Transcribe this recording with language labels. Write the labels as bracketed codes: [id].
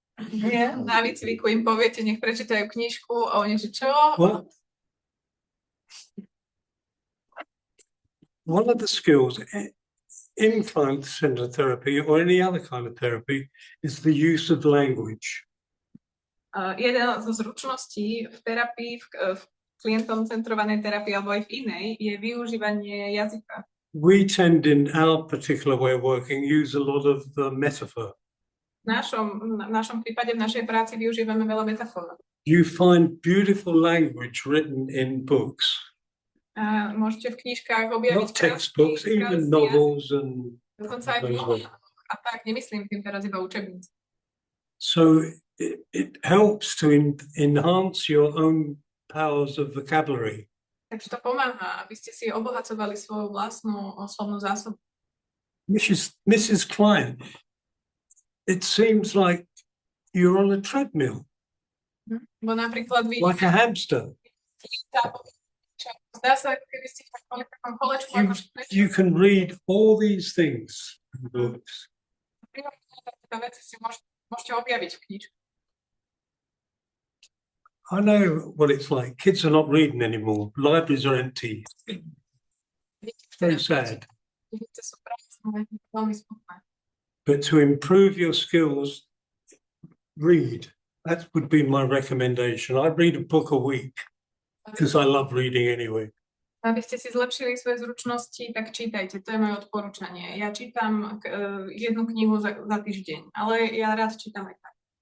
[sk] Nie, na výcviku im poviete, nech prečítajú knižku a oni, že čo? [en] Well, one of the skills in client-centered therapy or any other kind of therapy is the use of language. [sk] Jedna zo zručností v terapii, v klientom centrovanej terapii alebo aj v inej, je využívanie jazyka. [en] We tend in our particular way of working use a lot of the metaphor. [sk] V našom prípade, v našej práci využívame veľa metafor. [en] You find beautiful language written in books. [sk] Môžete v knižkách objaviť [en] Not textbooks, even novels and [sk] dokonca aj a tak, nemyslím tým teraz iba učebnice. [en] so it helps to enhance your own powers of vocabulary. [sk] Takže to pomáha, aby ste si obohacovali svoju vlastnú slovnú zásobu. [en] Mrs. Klein, it seems like you're on a treadmill, [sk] Bo napríklad vy [en] like a hamster. [sk] zdá sa, ako keby ste boli v takom kolečku, ako [en] You can read all these things in books. [sk] takéto veci si môžete objaviť v knižke. [en] I know what it's like. Kids are not reading anymore. Libraries are empty. Very sad. [sk] Knižnice sú prázdne, veľmi smutné. [en] But to improve your skills, read. That would be my recommendation. I read a book a week because I love reading anyway. [sk] Aby ste si zlepšili svoje zručnosti, tak čítajte. To je moje odporúčanie. Ja čítam jednu knihu za týždeň, ale ja rád čítam aj tak.